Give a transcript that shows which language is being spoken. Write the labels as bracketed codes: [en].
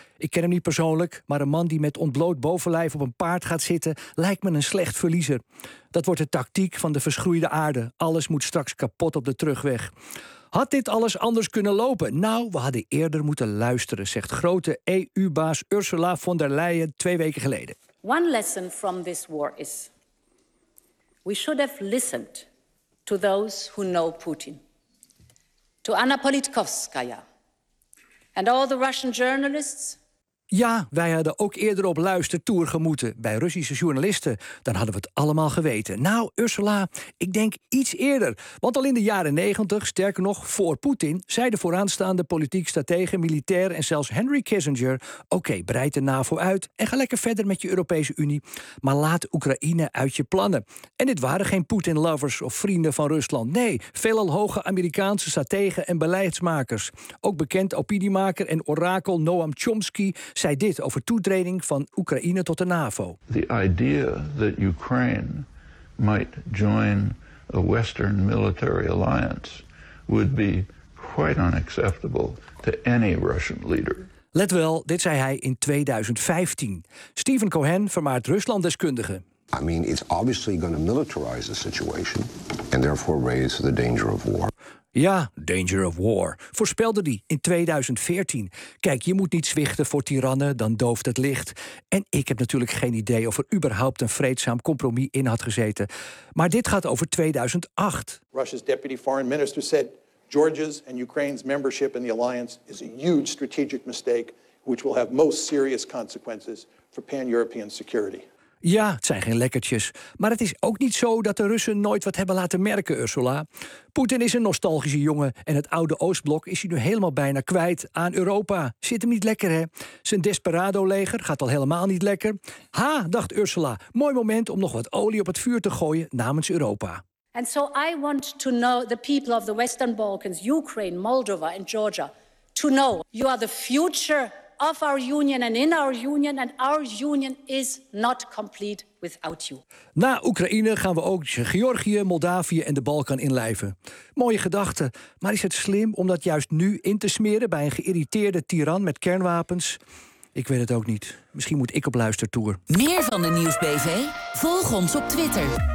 [nl] Ik ken hem niet persoonlijk, maar een man die met ontbloot bovenlijf op een paard gaat zitten lijkt me een slecht verliezer. Dat wordt de tactiek van de verschroeide aarde. Alles moet straks kapot op de terugweg. Had dit alles anders kunnen lopen? Nou, we hadden eerder moeten luisteren, zegt grote EU-baas Ursula von der Leyen 2 weken geleden. [en] One lesson from this war is: we should have listened to those who know Putin. To Anna Politkovskaya and all the Russian journalists. [nl] Ja, wij hadden ook eerder op luistertour gemoeten bij Russische journalisten. Dan hadden we het allemaal geweten. Nou, Ursula, ik denk iets eerder. Want al in de jaren 90, sterker nog voor Poetin, zei de vooraanstaande politiek, strategen, militair en zelfs Henry Kissinger: oké, breid de NAVO uit en ga lekker verder met je Europese Unie, maar laat Oekraïne uit je plannen. En dit waren geen Poetin-lovers of vrienden van Rusland. Nee, veelal hoge Amerikaanse strategen en beleidsmakers. Ook bekend opiniemaker en orakel Noam Chomsky zei dit over toetreding van Oekraïne tot de NAVO. [en] The idea that Ukraine might join a Western military alliance would be quite unacceptable to any Russian leader. [nl] Let wel, dit zei hij in 2015. Stephen Cohen vermaart Ruslanddeskundige. [en] I mean, it's obviously going to militarize the situation and therefore raise the danger of war. [nl] Ja, [en] danger of war, [nl] voorspelde die in 2014. Kijk, je moet niet zwichten voor tirannen, dan dooft het licht. En ik heb natuurlijk geen idee of er überhaupt een vreedzaam compromis in had gezeten. Maar dit gaat over 2008. [en] Russia's deputy foreign minister said Georgia's and Ukraine's membership in the alliance is a huge strategic mistake which will have most serious consequences for pan-European security. [nl] Ja, het zijn geen lekkertjes. Maar het is ook niet zo dat de Russen nooit wat hebben laten merken, Ursula. Poetin is een nostalgische jongen en het oude Oostblok is hij nu helemaal bijna kwijt aan Europa. Zit hem niet lekker, hè? Zijn desperado-leger gaat al helemaal niet lekker. Ha, dacht Ursula, mooi moment om nog wat olie op het vuur te gooien namens Europa. [en] And so I want to know the people of the Western Balkans, Ukraine, Moldova and Georgia, to know you are the future of our union and in our union, and our union is not complete without you. [nl] Na Oekraïne gaan we ook Georgië, Moldavië en de Balkan inlijven. Mooie gedachte, maar is het slim om dat juist nu in te smeren bij een geïrriteerde tiran met kernwapens? Ik weet het ook niet. Misschien moet ik op luistertour. Meer van de Nieuwsbv? Volg ons op Twitter.